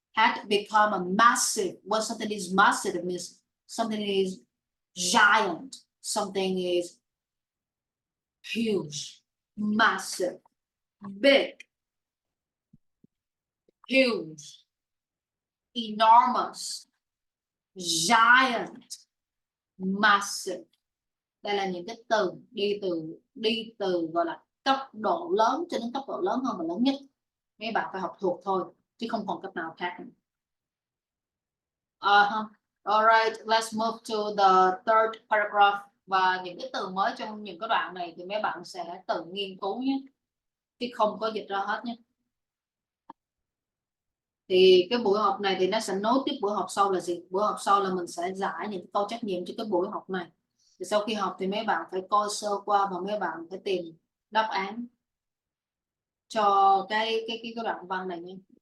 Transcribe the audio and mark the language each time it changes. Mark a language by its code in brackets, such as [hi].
[en] Had become a massive, when something is massive, it means something is giant, something is huge, massive, big, huge, enormous, giant, massive. [vi] Đây là những cái từ đi từ gọi là cấp độ lớn cho đến cấp độ lớn hơn và lớn nhất. Mấy bạn phải học thuộc thôi chứ không còn cách nào khác. [en] Alright, let's move to the third paragraph. [vi] Và những cái từ mới trong những cái đoạn này thì mấy bạn sẽ tự nghiên cứu nhé, chứ không có dịch ra hết nhé. Thì cái buổi học này thì nó sẽ nối tiếp buổi học sau là gì? Buổi học sau là mình sẽ giải những câu trắc nghiệm cho cái buổi học này. Thì sau khi học thì mấy bạn phải coi sơ qua và mấy bạn phải tìm đáp án cho cái đoạn văn này nhé.